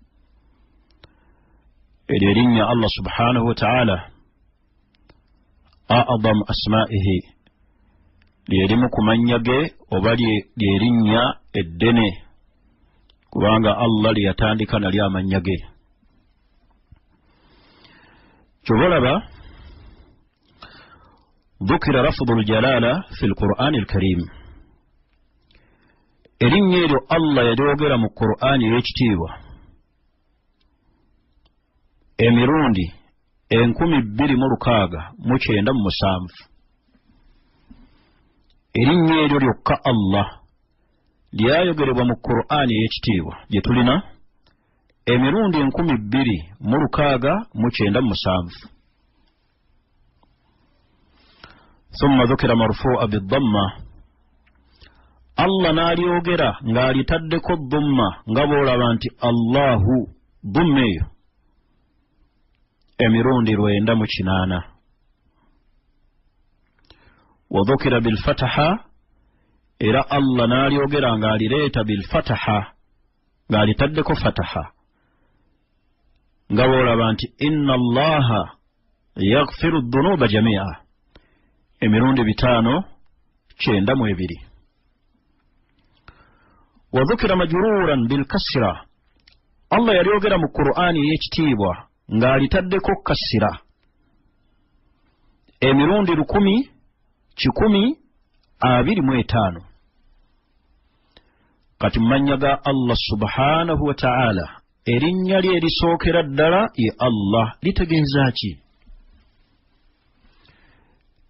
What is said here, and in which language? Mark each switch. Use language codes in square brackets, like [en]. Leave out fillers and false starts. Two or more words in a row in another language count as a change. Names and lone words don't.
[lg] Eryo erinnya Allah [ar] سبحانه وتعالى أعظم أسمائه [lg] lyerimu ku mannya ge oba lyerinnya eddene, kubanga Allah lyeyatandika nalyo amannya ge. [ar] Kyobalaba ذكر لفظ الجلالة في القرآن الكريم. [lg] erinnya eryo Allah yalyogera mu Qur'ani y'ekitiibwa emirundi 2,697. Erinnya eryo lyokka Allah lyayogerebwa mu Qur'ani y'ekitiibwa gye tulina emirundi 2,697. [ar] ثم ذكر مرفوع بالضمة. [lg] Allah n'alyogera ng'alitaddeko ddumma nga bw'olaba nti Allahu ddumma eyo emirundi 908. [ar] وذكر بالفتحة [lg] era Allah n'alyogera ng'alireeta bilfataha ng'alitaddeko fataha nga bw'olaba nti [ar] إن الله يغفر الذنوب جميعا [lg] emirundi 592. [ar] وذكر مجرورا بالكسرة. [lg] Allah yalyogera mu Qur'ani y'ekitiibwa ng'alitaddeko kasira emirundi 1,125. Kati mumanya ga Allah [ar] سبحانه وتعالى [lg] erinnya lye erisookera ddala ye Allah litegeeza ki?